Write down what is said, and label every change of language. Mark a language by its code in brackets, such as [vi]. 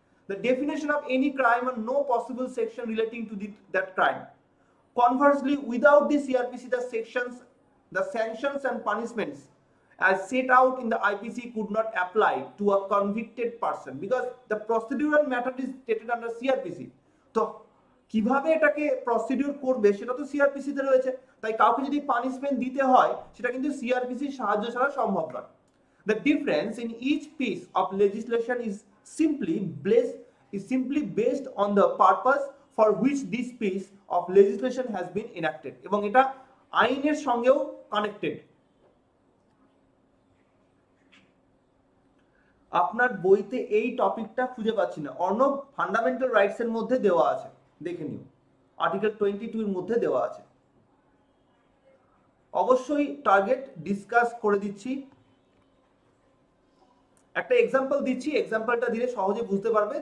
[en] The definition of any crime and no possible section relating to that crime. Conversely, without the CrPC, the sanctions and punishments as set out in the IPC could not apply to a convicted person because the procedural matter is stated under CrPC. [bn] তো কিভাবে এটাকে procedure করবে সেটা তো CrPC তে রয়েছে, তাই কাউকে যদি পানিশমেন্ট দিতে হয় সেটা কিন্তু CrPC সাহায্য ছাড়া সম্ভব নয়। The difference in each piece of legislation is simply based on the purpose for which this piece of legislation has been enacted, এবং এটা আইনের সঙ্গেও কানেক্টেড। আপনার বইতে এই টপিকটা খুঁজে পাচ্ছি না অর্ণব, ফান্ডামেন্টাল রাইটস এর মধ্যে দেওয়া আছে, দেখে নিও, আর্টিকেল 22 এর মধ্যে দেওয়া আছে। অবশ্যই টার্গেট ডিসকাস করে দিচ্ছি, একটা এক্সাম্পল দিচ্ছি, এক্সাম্পলটা দিলে সহজে বুঝতে পারবে।